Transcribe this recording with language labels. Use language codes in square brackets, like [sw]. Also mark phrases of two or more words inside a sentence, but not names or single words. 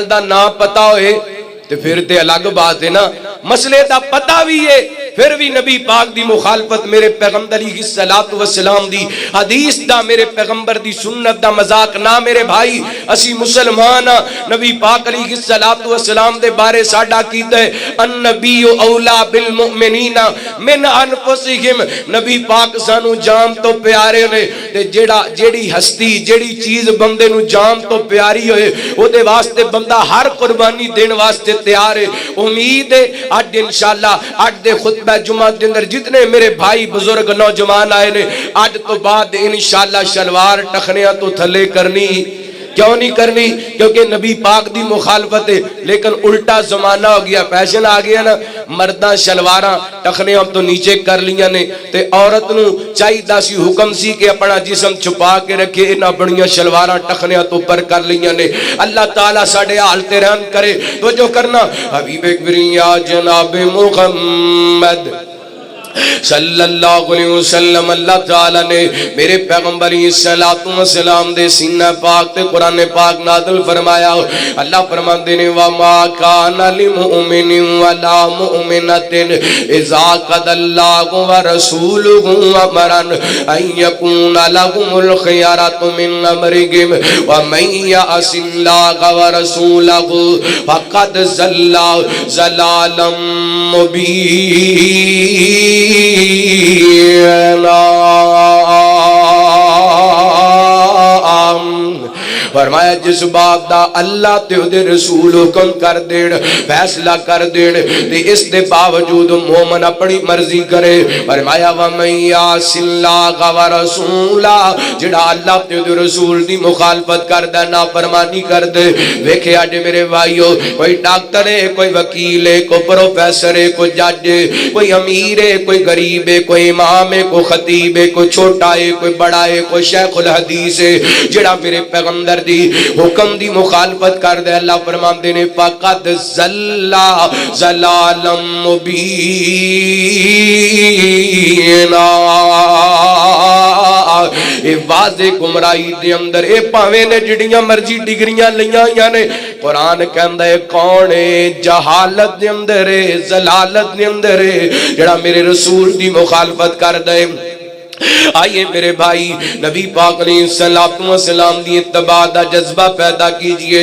[pa] دا نا پتہ ہوئے تے پھر تے الگ بات ہے نا مسئلے دا پتہ بھی ہے پھر بھی نبی پاک دی مخالفت میرے پیغمبر [ar] علیہ السلام [pa] دی حدیث دا میرے پیغمبر دی سنت دا مذاق نہ میرے بھائی اسی مسلمان نبی پاک [ar] علیہ السلام [pa] دے بارے ساڈا کیتا ہے [ar] النبی اولا بالمؤمنین من انفسہم [pa] نبی پاک سانو جان تو پیارے نے تے جیڑی ہستی جیڑی چیز بندے نو جان تو پیاری ہوئے او دے واسطے بندہ ہر قربانی دین واسطے تیار ہے. امید ہے آج انشاءاللہ آج دے خطبہ جمعہ دے اندر جتنے میرے بھائی بزرگ نوجوان آئے نے آج تو بعد انشاءاللہ شلوار ٹخنیاں تو تھلے کرنی. کیوں نہیں کرنی؟ کیونکہ نبی پاک دی مخالفت ہے. لیکن الٹا زمانہ ہو گیا, فیشن آ گیا نا, مرداں شلواراں ٹخنیاں تو نیچے کر لیاں نے تے عورت نو چاہیدا سی حکم سی کہ اپنا جسم چھپا کے رکھے, انہاں بڑیاں شلواراں ٹخنیاں تو پر کر لیاں نے. اللہ تعالیٰ ساڑے حال تے رحم کرے. تو جو کرنا حبیب اکبری یا جناب محمد [ar] صلی اللہ علیہ وسلم, [pa] اللہ تعالیٰ نے میرے پیغمبر [ar] صلوات و سلام [pa] دے سینہ پاک تے قرآن پاک نازل فرمایا. اللہ فرماندے نے [ar] وَمَا كَانَ لِمُؤْمِنٍ وَلَا مُؤْمِنَةٍ إِذَا قَضَى اللَّهُ وَرَسُولُهُ أَمْرًا أَن يَكُونَ لَهُمُ الْخِيَرَةُ مِنْ أَمْرِهِمْ وَمَن يَعْصِ اللَّهَ وَرَسُولَهُ فَقَدْ ضَلَّ ضَلَالًا مُبِينًا. [pa] فرمایا جس بات دا اللہ تے دے رسول حکم کر دین, فیصلہ کر دین, تے اس دے باوجود مومن اپنی مرضی کرے. [ar] فرمایا وَمَن يَعْصِ اللَّهَ وَرَسُولَهُ, [pa] جڑا اللہ تے دے رسول دی مخالفت کر دے, نافرمانی کر دے. ویکھے اج میرے بھائیو, کوئی ڈاکٹر ہے, کوئی وکیل ہے, کوئی پروفیسر ہے, کوئی جج ہے, کوئی امیر ہے, کوئی غریب ہے, کوئی امام ہے, کوئی خطیب ہے, کوئی چھوٹا ہے, کوئی بڑا ہے, کوئی [ar] شیخ الحدیث [pa] ہے, جڑا میرے پیغمبر دی حکم دی مخالفت کر دے, اللہ فرماندے نے [ar] فقط ضلع ضلالا مبینا. [pa] اے واضح گمراہی دے اندر, اے پاویں نے جڑیاں مرضی ڈگریاں لیاں یا نے, قرآن کہندا ہے کون ہے جہالت دے اندر ہے, ضلالت دے اندر ہے, جڑا میرے رسول دی مخالفت کر دے. [ur] آئیے میرے بھائی نبی پاک [ar] علیہ السلام [ur] دی اتباع دا جذبہ پیدا کیجئے.